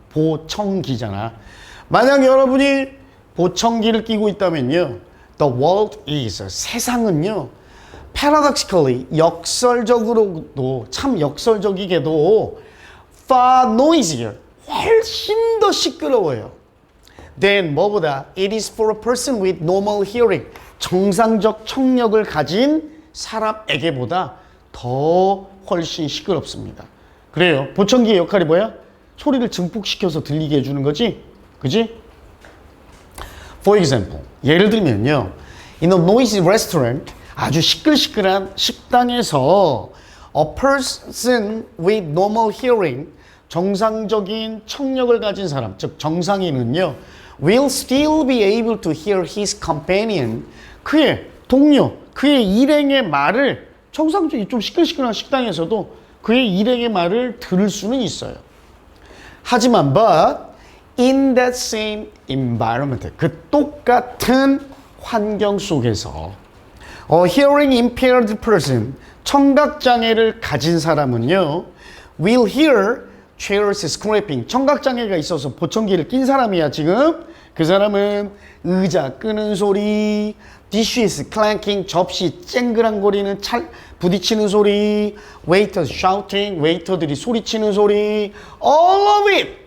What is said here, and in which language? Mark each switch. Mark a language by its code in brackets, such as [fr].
[ko] 보청기잖아. 만약 여러분이 보청기를 끼고 있다면요, [en] the world is, [ko] 세상은요, [en] paradoxically, [ko] 역설적으로도, 참 역설적이게도 [en] far noisier, [ko] 훨씬 더 시끄러워요. [en] then [ko] 뭐보다 [en] it is for a person with normal hearing, [ko] 정상적 청력을 가진 사람에게보다 더 훨씬 시끄럽습니다. 그래요. 보청기의 역할이 뭐야? 소리를 증폭시켜서 들리게 해주는 거지? 그지? [en] For example, [ko] 예를 들면요, [en] in a noisy restaurant, [ko] 아주 시끌시끌한 식당에서 [en] a person with normal hearing, [ko] 정상적인 청력을 가진 사람, 즉 정상인은요, [en] will still be able to hear his companion, [ko] 그의 동료, 그의 일행의 말을, 정상적인 좀 시끌시끌한 식당에서도 그의 일행의 말을 들을 수는 있어요. 하지만 [en] but in that same environment, [ko] 그 똑같은 환경 속에서 [en] hearing impaired person, [ko] 청각장애를 가진 사람은요, [en] will hear chairs scraping. [ko] 청각장애가 있어서 보청기를 낀 사람이야, 지금. 그 사람은 의자 끄는 소리, [en] dishes clanking, [ko] 접시 쨍그랑거리는 부딪히는 소리, [en] waiters shouting, [ko] 웨이터들이 소리치는 소리, [en] all of it!